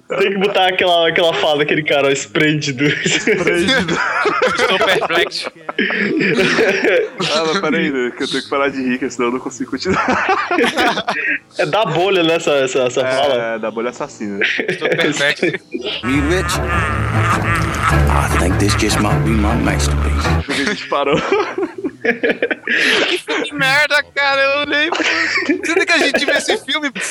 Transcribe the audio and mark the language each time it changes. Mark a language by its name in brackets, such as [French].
[Portuguese] Tem que botar aquela fala daquele cara, ó, esprêndido. Estou perplexo. Ah, peraí, né? Que eu tenho que parar de rir, senão eu não consigo continuar. É da bolha, né? Essa fala. É, da bolha assassina. Estou perfeito. [English] Me rich. I think this just might be my masterpiece. [Portuguese] Por que a gente parou? Que merda, cara, eu nem... Você tem que a gente ver esse filme?